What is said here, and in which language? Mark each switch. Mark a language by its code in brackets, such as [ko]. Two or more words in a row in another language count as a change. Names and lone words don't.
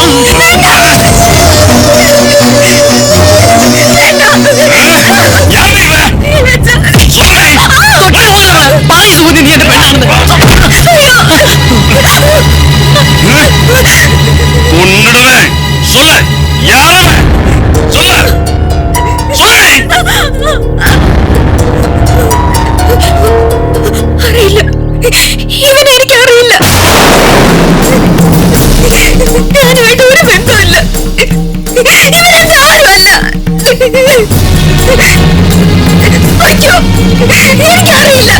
[ml] സുഗന്ധി, നീ എന്റെ പെണ്ണാണെന്ന്. കൊന്നിടുവേ. [ta] சொல்லு, யாரவன்? சொல்லு, சொல்லு. [ml] അറിയില്ല, ഇവനെ എനിക്ക് അറിയില്ല. ഞാനുമായിട്ട് ഒരു ബന്ധമില്ല. ഇവനെന്റെ ആരുമല്ല. അയ്യോ, എനിക്കറിയില്ല.